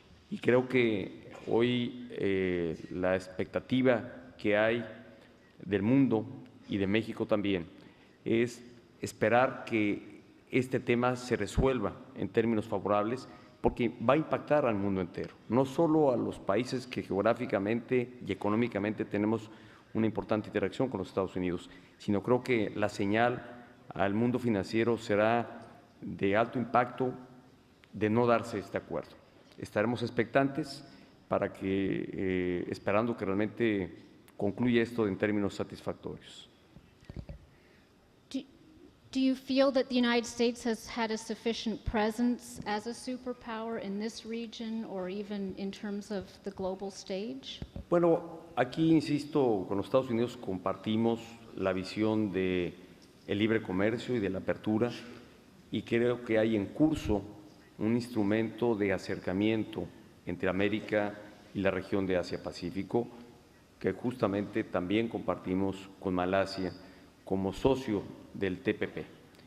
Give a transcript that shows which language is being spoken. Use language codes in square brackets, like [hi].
[es] Y creo que hoy la expectativa que hay del mundo y de México también es esperar que este tema se resuelva en términos favorables, porque va a impactar al mundo entero, no solo a los países que geográficamente y económicamente tenemos una importante interacción con los Estados Unidos, sino creo que la señal al mundo financiero será de alto impacto de no darse este acuerdo. Estaremos expectantes para que, esperando que realmente concluya esto en términos satisfactorios. [en] Do you feel that the United States has had a sufficient presence as a superpower in this region or even in terms of the global stage? [es] Bueno, aquí, insisto, con los Estados Unidos compartimos la visión del libre comercio y de la apertura, y creo que hay en curso un instrumento de acercamiento entre América y la región de Asia-Pacífico, que justamente también compartimos con Malasia como socio del TPP.